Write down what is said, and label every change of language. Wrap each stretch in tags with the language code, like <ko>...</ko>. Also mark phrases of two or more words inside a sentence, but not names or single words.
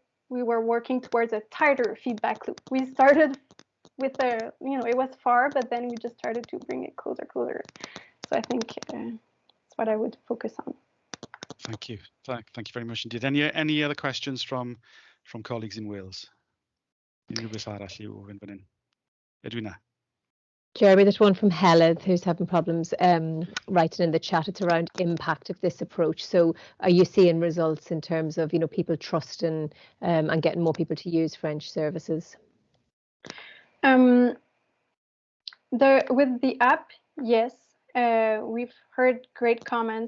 <en>We were working towards a tighter feedback loop. We started with it was far, but then we just started to bring it closer. So I think that's what I would focus on. Thank you. Thank you very much indeed. Any other questions from colleagues in Wales?</en> <cy>Unrhyw beth arall i'w fynd fan hyn?</cy> <en>Edwina. Jeremy, there's one from Helen who's having problems writing in the chat. It's around impact of this approach. So are you seeing results in terms of, people trusting and getting more people to use French services? With the app, yes, we've heard great comments.</en>